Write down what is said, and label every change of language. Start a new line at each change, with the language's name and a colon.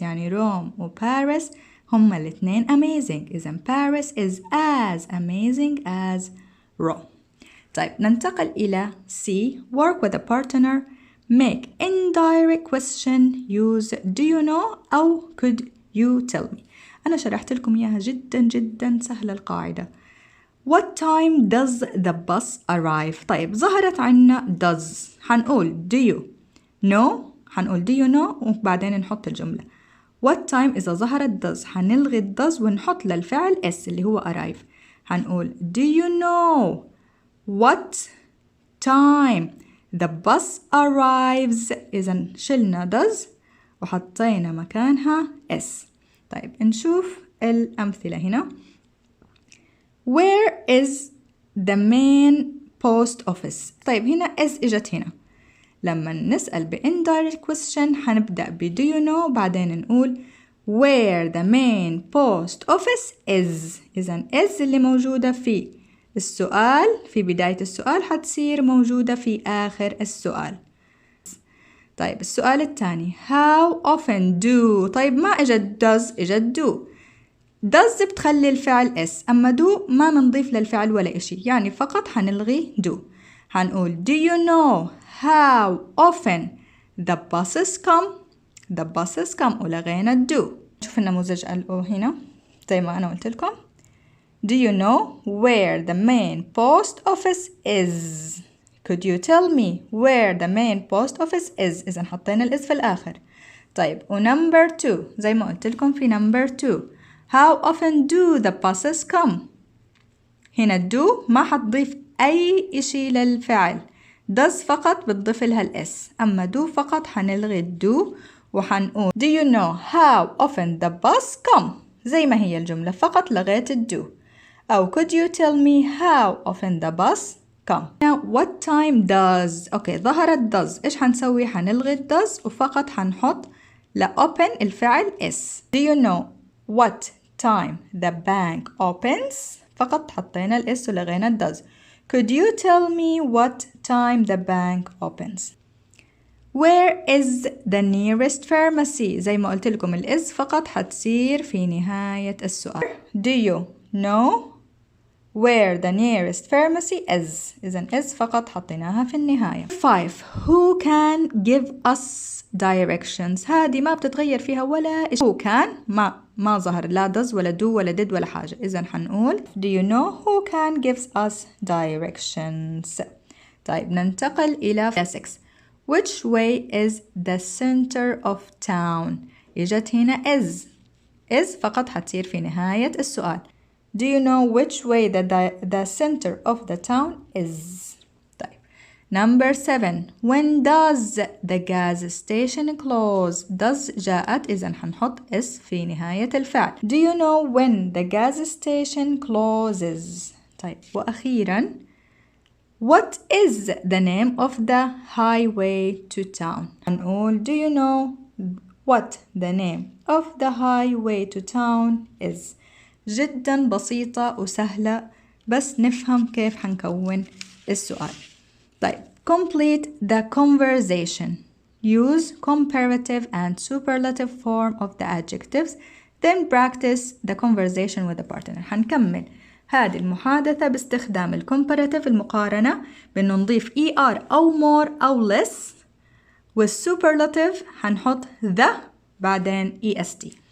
Arabic: يعني روم وباريس هما الاثنين amazing.
English: إذن Paris is as amazing as Rome.
Arabic: طيب ننتقل إلى
English: C. Work with a partner. Make indirect question. Use do you know أو could you tell me.
Arabic: أنا شرحت لكم إياها جدا سهلة القاعدة.
English: What time does the bus arrive؟
Arabic: طيب ظهرت عنا
English: does حنقول do you know حنقول do you know
Arabic: وبعدين نحط الجملة.
English: What time
Arabic: إذا ظهرت does حنلغي does ونحط للفعل s اللي هو arrive.
English: حنقول do you know what time the bus arrives.
Arabic: إذا شلنا does وحطينا مكانها s. طيب نشوف الأمثلة هنا.
English: Where is the main post office؟
Arabic: طيب هنا
English: is
Arabic: إجت هنا لما نسأل ب
English: indirect question
Arabic: حنبدأ ب
English: do you know
Arabic: بعدين نقول
English: where the main post office is.
Arabic: إذن is اللي موجودة في السؤال في بداية السؤال حتصير موجودة في آخر السؤال. طيب السؤال الثاني
English: how often do.
Arabic: طيب ما اجت does اجت do. does بتخلي الفعل s أما do ما منضيف للفعل ولا إشي يعني فقط حنلغي do.
English: حنقول do you know how often the buses come. the buses come ولغينا do.
Arabic: شوف النموذج الأو هنا زي ما أنا قلت لكم.
English: do you know where the main post office is. could you tell me where the main post office is.
Arabic: إذا حطينا الإس في الآخر. طيب ونمبر 2 زي ما قلت لكم في نمبر 2
English: how often do the buses come.
Arabic: هنا do ما حتضيف أي إشي للفعل.
English: does
Arabic: فقط بتضيف لها الإس أما
English: do
Arabic: فقط حنلغي
English: do وحنقول do you know how often the bus come.
Arabic: زي ما هي الجملة فقط لغيت الdo.
English: أو could you tell me how often the bus come. Now what time does.
Arabic: أوكي ظهرت does إيش حنسوي حنلغي does وفقط حنحط open الفعل is.
English: do you know what time the bank opens.
Arabic: فقط حطينا الاس ولغينا does.
English: could you tell me what time the bank opens. where is the nearest pharmacy.
Arabic: زي ما قلت لكم الإز فقط حتصير في نهاية السؤال.
English: do you know where the nearest pharmacy is.
Arabic: إذن is فقط حطيناها في النهاية.
English: 5 who can give us directions.
Arabic: هذه ما بتتغير فيها ولا إشي.
English: who can
Arabic: ما ظهر لا does ولا do ولا did ولا حاجة.
English: إذن حنقول do you know who can gives us directions.
Arabic: طيب ننتقل إلى
English: 6 which way is the center of town.
Arabic: إجت هنا is فقط حتصير في نهاية السؤال.
English: do you know which way the center of the town is. طيب number 7 when does the gas station close.
Arabic: does جاءت إذن حنحط is في نهاية الفعل.
English: do you know when the gas station closes.
Arabic: طيب وأخيرا
English: what is the name of the highway to town. هنقول do you know what the name of the highway to town is.
Arabic: جدا بسيطة وسهلة بس نفهم كيف حنكون السؤال.
English: طيب complete the conversation. use comparative and superlative form of the adjectives then practice the conversation with the partner.
Arabic: حنكمل هذه المحادثة باستخدام الcomparative المقارنة بأنه نضيف er أو more أو less والsuperlative حنحط the بعدين est.